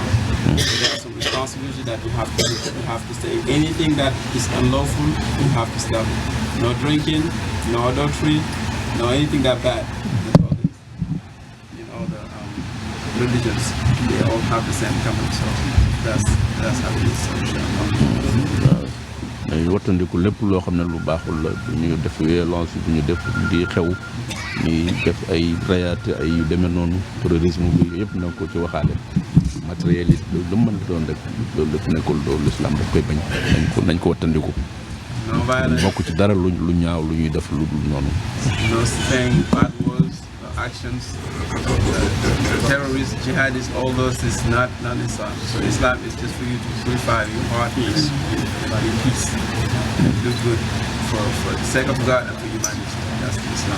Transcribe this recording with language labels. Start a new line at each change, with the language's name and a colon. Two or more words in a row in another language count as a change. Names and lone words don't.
English: So there are some responsibility that we have to do. We have to say anything that is unlawful, we have to stop it. No drinking, no adultery, no anything that bad. In all the religions, they all have the same common. So that's how it is.
Wolof: dañuy wattandiku lépp loo xam ne lu baaxul la du ñu def violence du ñu def di xew ñuy def ay rayaate ay yu demee noonu terrorisme bi yëpp na ko ci waxaale matérialiste lu mën a doon rek loolu daf nekkul loolu l'islam daf koy bañ nañ ko wattandiku bokk ci dara lu ñaaw lu ñuy def lu dul noonu.
English: No saying bad words, no actions, terrorists, jihadists, all those is not Islam. So Islam is just for you to purify your heart, peace, body, peace, and do good for the sake of God and for humanity. That's Islam.